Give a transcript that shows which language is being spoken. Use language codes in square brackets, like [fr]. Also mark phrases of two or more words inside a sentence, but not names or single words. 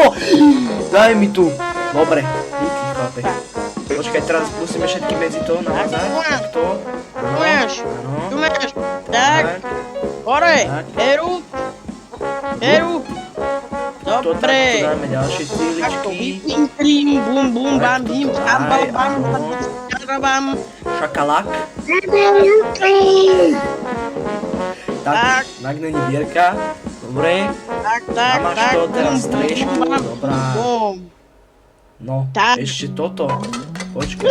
[sk] Daj mi tu. Dobre, [cs] díky, chlape. [sk] Počkaj, teraz musíme všetky medzi to navázať. tu máš. Takto. Tu máš, tu Áno. máš, tak, hore, Tak. Heru, To dobre, takto dáme ďalšie takto, cíličky. vypím, trim, bum, bum, bam, bim, bam, bam, bam, Áno. bam, Šakalák. Tak, Tak. tak není dierka. Dobre. tak, A tak, máš tak, to bum, teraz bum, striežku, bam, dobrá. bum. No, Tak. ešte toto. Počkaj.